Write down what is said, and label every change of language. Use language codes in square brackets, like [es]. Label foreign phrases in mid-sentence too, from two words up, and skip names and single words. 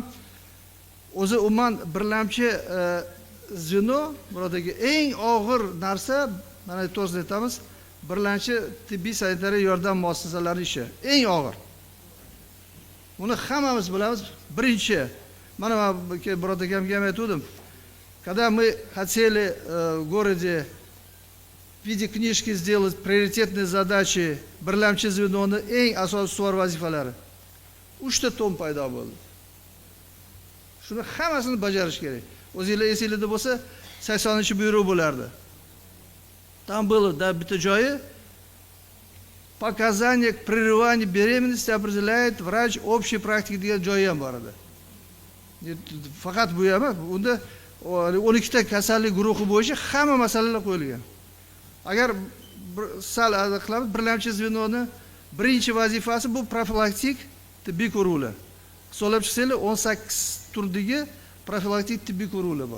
[uz] O'zi umuman birlamchi zveno, buradagi eng og'ir narsa, mana to'g'risini aytamiz, birlamchi tibbiy sanitariya yordam muassasalarining ishi eng og'ir. Uni hammamiz bilamiz. Birinchi, mana biror akamga ham aytdim. [ru] Когда мы хотели в городе в виде книжки сделать приоритетные задачи [uz] birlamchi zvenoni eng asosiy ustuvor vazifalari 3 ta tom paydo bo'ldi. Shuni hammasini bajarish kerak. O'zingizlar esingizda bo'lsa 80-buyruq bo'lardi. [ru] Там было да [uz] bitta joyi [ru] показания к прерыванию беременности определяет врач общей практики [uz] degan joyi ham bor edi. Faqat bu emas, unda 12 ta kasallik guruhi bo'yicha hamma masalalar qo'yilgan. Agar sal qilamiz, birlamchi zvenoni birinchi vazifasi bu profilaktik tibbiy ko'ruvlar. Hisoblab chiqsanglar 18 turdagi profilaktik tibbiy ko'ruvlar bor.